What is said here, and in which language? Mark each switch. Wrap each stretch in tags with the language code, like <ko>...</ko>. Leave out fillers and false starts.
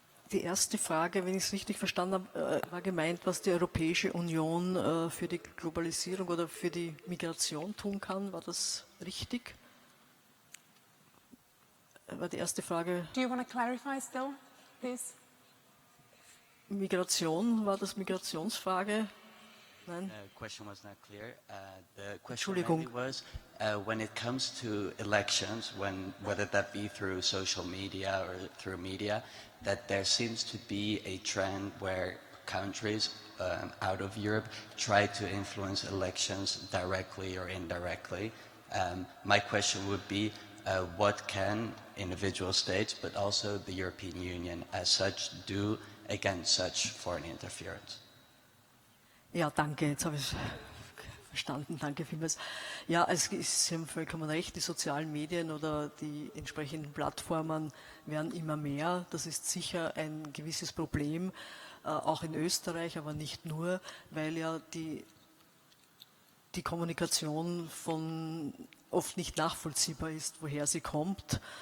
<de>Die erste Frage, wenn ich es richtig verstanden habe, war gemeint, was die Europäische Union für die Globalisierung oder für die Migration tun kann. War das richtig? War die erste Frage.</de> <en>Do you want to clarify still, please?</en> <de>Migration, war das Migrationsfrage? Nein?</de> <en>The question was not clear. The question mainly was when it comes to elections, whether that be through social media or through media, that there seems to be a trend where countries out of Europe try to influence elections directly or indirectly. My question would be, what can individual states, but also the European Union as such, do against such foreign interference?</en> <de>Ja, danke, jetzt habe ich es verstanden, danke vielmals. Ja, Sie haben vollkommen recht, die sozialen Medien oder die entsprechenden Plattformen werden immer mehr. Das ist sicher ein gewisses Problem, auch in Österreich, aber nicht nur, weil ja die Kommunikation oft nicht nachvollziehbar ist, woher sie kommt.</de>